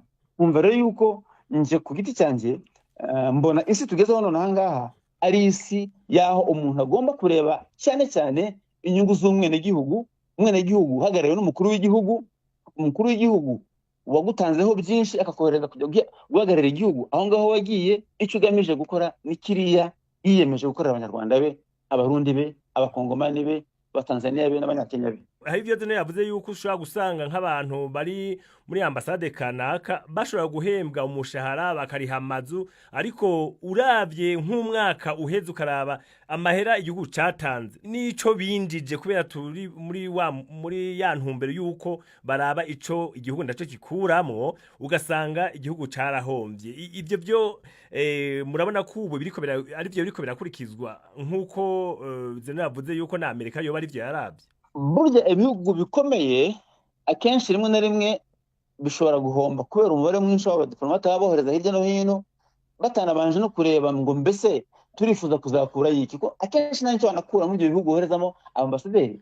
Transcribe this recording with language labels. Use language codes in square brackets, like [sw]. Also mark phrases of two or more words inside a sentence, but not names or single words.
[rw] Umva rero yuko nje ku giti cyanjye mbona isi tugezeho none ahangaha ari isi yaho umuntu agomba kureba cyane cyane inyungu z'umwenegihugu, umwenegihugu uhagarariwe n'umukuru w'igihugu, umukuru w'igihugu wagutanzeho byinshi akakohereza kujya guhagararira igihugu aho ngaho wagiye. Icyo ugamije gukora ni kiriya yiyemeje gukorera abanyarwanda be, abarundi be, abakongomani be, abatanzania be n'abanyakenya be. [rn] Hari ibyo Zeno yavuze yuko ushobora gusanga nk'abantu bari muri ambasade kanaka bashobora guhembwa umushahara bakariha amazu, ariko uravye nk'umwaka uheze ukaraba amahera igihugu catanze nico binjije, kubera turi muri ya ntumbero yuko baraba ico igihugu ndaco kikuramwo, ugasanga igihugu carahomvye. Ibyo byo murabona ko ubu ari byo biriko birakurikizwa nk'uko Zeno yavuze yuko na Amerika yoba ari byo yaravye. [rw] Burya ibihugu bikomeye akenshi rimwe na rimwe bishobora guhomba kubera umubare mwinshi w'abadiplomate babohereza hirya no hino, batanabanje no kureba ngo mbese turifuza kuzakura yiki, ko akenshi nta nicyo banakura muri ibyo bihugu boherezamo ambasaderi.